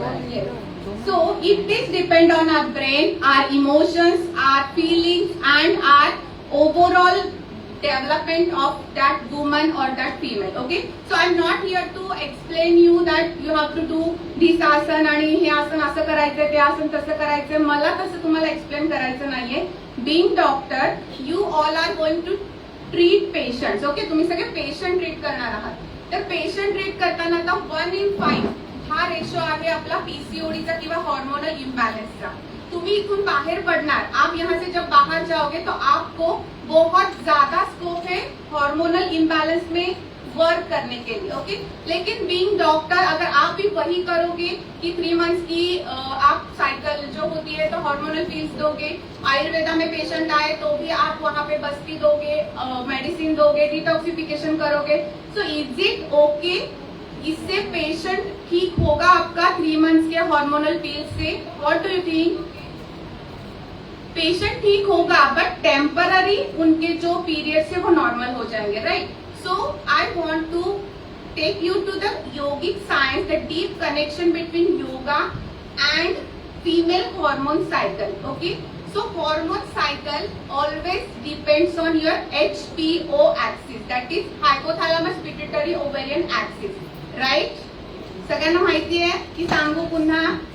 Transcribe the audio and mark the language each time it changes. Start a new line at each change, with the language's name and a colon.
English: Yes. So it is depend on our brain, our emotions, our feelings, and our overall development of that woman or that female. Okay, so I'm not here to explain you that you have to do this
Marathi: आसन आणि हे आसन असं करायचं, ते आसन तसं करायचं. मला तसं तुम्हाला एक्सप्लेन करायचं नाहीये.
English: Being doctor, you all are going to treat patients.
Marathi: Okay, तुम्ही सगळे पेशंट ट्रीट करणार आहात. तर पेशंट ट्रीट करताना आता 1:5 हा रेशो आहे आपला पीसीओडीचा किंवा हार्मोनल इम्बैलेंसचा. तुम्ही इथून बाहर पड़णार,
Hindi: आप यहाँ से जब बाहर जाओगे तो आपको बहुत ज्यादा स्कोप है हार्मोनल इम्बैलेंस में वर्क करने के लिए. ओके, लेकिन
English: being doctor
Hindi: अगर आप भी वही करोगे कि 3 मंथ्स की आप साइकिल जो होती है तो हार्मोनल पिल्स दोगे, आयुर्वेदा में पेशेंट आए तो भी आप वहाँ पे बस्ती दोगे, मेडिसिन दोगे, डिटॉक्सिफिकेशन करोगे.
English: So is it okay?
Hindi: इससे पेशेंट ठीक होगा आपका 3 मंथ्स के हार्मोनल पिल्स से?
English: What do you think?
Hindi: Patient ठीक होगा, बट टेम्पररी उनके जो पीरियड से वो नॉर्मल हो जाएंगे, right?
English: So I want to take you to the yogic science, the deep connection between yoga and female hormone cycle. Okay, so hormone cycle always depends on your HPO axis, that is hypothalamus pituitary ovarian axis, right?
Marathi: सगळ्यांना माहिती आहे की सांगू पुन्हा?